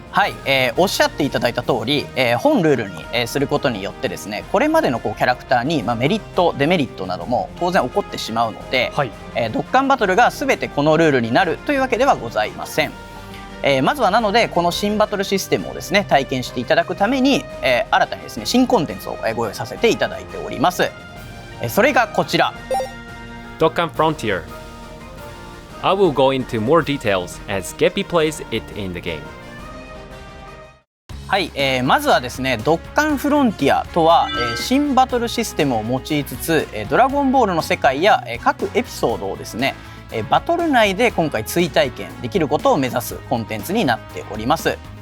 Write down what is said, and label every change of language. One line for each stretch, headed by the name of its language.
Japanese: はい、おっしゃっていただいた通り、本ルールに、することによってですね、これまでのキャラクターに、メリットデメリットなども当然起こってしまうので、はい、ドッカンバトルが全てこのルールになるというわけではございません。まずはなのでこの新バトルシステムをですね体験していただくために、新たにですね新コンテンツをご用意させていただいております。それがこちら、
English: Dokkan Frontier. I will go into more details as Geppy plays it in the game.
Japanese: はい、まずはですねドッカンフロンティアとは、新バトルシステムを用いつつ、ドラゴンボールの世界や、各エピソードをですねバトル内で今回追体験できることを目指すコンテンツになっております。